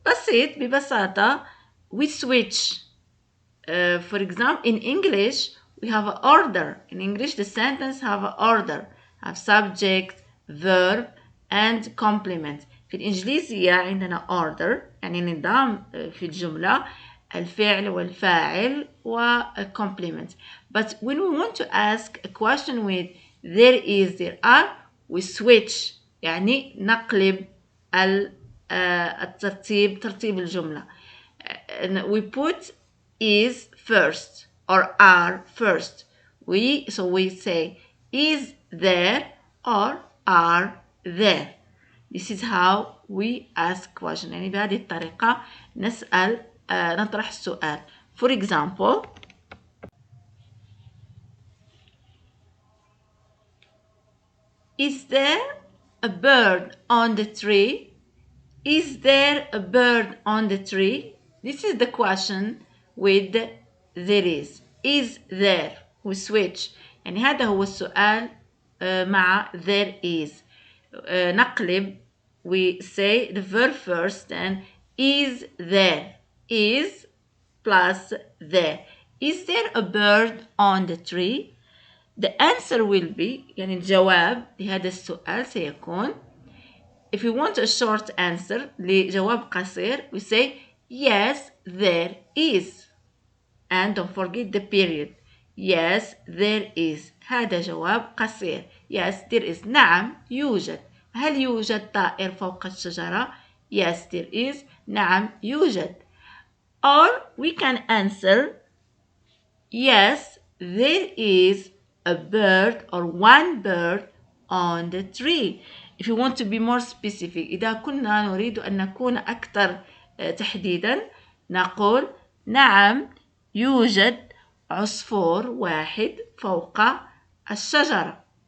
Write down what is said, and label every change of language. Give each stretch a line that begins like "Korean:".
Arabic: ببساطة
English: we switch. For example, in English we have an order. In English the sentence have an order, have subject, verb and complement.
Arabic: في الإنجليزية عندنا order يعني نظام في الجملة، الفعل والفاعل و complement.
English: But when we want to ask a question with there is there are, we switch
Arabic: يعني نقلب الترتيب، ترتيب الجملة.
English: We put is first or are first. So we say is there or are there. This is how we ask question.
Arabic: يعني بهذه الطريقة نسأل نطرح السؤال.
English: For example, is there a bird on the tree? Is there a bird on the tree? This is the question with there is. Is there? We switch.
Arabic: يعني هذا هو السؤال مع there is. نقلب.
English: We say the verb first and is there. Is plus there. Is there a bird on the tree? The answer will be
Arabic: يعني الجواب لهذا السؤال سيكون.
English: If you want a short answer
Arabic: لجواب قصير,
English: we say yes there is and don't forget the period. Yes there is.
Arabic: هذا جواب قصير.
English: Yes there is.
Arabic: نعم يوجد. هل يوجد طائر فوق الشجرة?
English: Yes there is.
Arabic: نعم يوجد.
English: Or we can answer yes there is a bird or one bird on the tree. If you want to be more specific,
Arabic: إذا كنا نريد أن نكون أكثر تحديدا نقول نعم يوجد عصفور واحد فوق الشجرة.